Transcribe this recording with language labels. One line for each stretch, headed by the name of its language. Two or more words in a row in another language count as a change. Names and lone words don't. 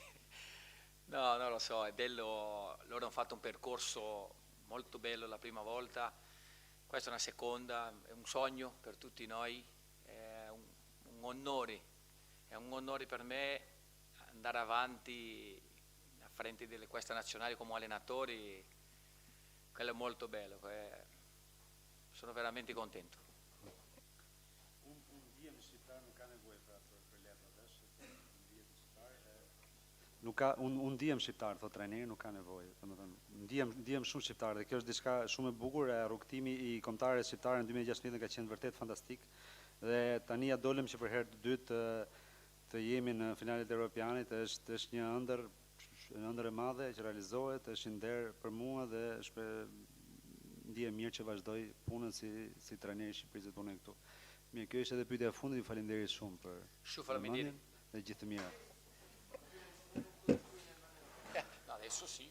Italian: No, non lo so, è bello, loro hanno fatto un percorso molto bello la prima volta, questa è una seconda, è un sogno per tutti noi, è un onore per me andare avanti a frente di questa nazionale come allenatori, quello è molto bello, sono veramente contento.
Albanian: Unë ndihem shqiptar, thot trajneri, nuk ka nevojë. Domethënë, ndihem shumë shqiptar dhe kjo është diçka shumë e bukur. Rrugtimi i kombëtares shqiptare në 2016 ka qenë vërtet fantastik. Dhe tani ja dolëm që për herë të dytë të jemi në finalet europianit, është një ëndër e madhe që realizohet, është një nder për mua dhe ndihem mirë që vazhdoj punën si trajneri i Shqipërisë të punoj këtu. Mirë, kjo ishte edhe pyetja e fundit, ju faleminderit shumë për faleminderit dhe gjithë të mirat.
Italian: Adesso sì.